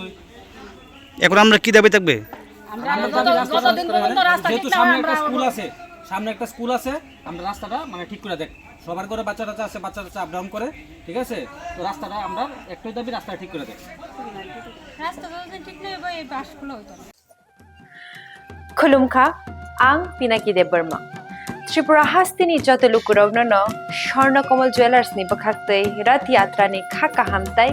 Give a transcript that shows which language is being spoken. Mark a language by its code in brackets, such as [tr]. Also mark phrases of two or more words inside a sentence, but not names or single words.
[bn] এখন আমরা কি দাবি থাকবে যেহেতু সামনে একটা স্কুল আছে আমরা রাস্তাটা মানে ঠিক করে দেখ সবার ঘরে বাচ্চা আছে বাচ্চা আপ ডাউন করে ঠিক আছে তো রাস্তাটা আমরা একটাই দাবি রাস্তাটা ঠিক করে দেখ রাস্তাটা ঠিক না এই বাসগুলো হইতো না [trp] खुलुमखा आं पिनाकी देब बर्मा त्रिपुरा हास्तिनि जत लुकुरावनो स्वर्णकमल ज्वेलार्सनि बखाक्तै रथ यात्रानि खाका हामताय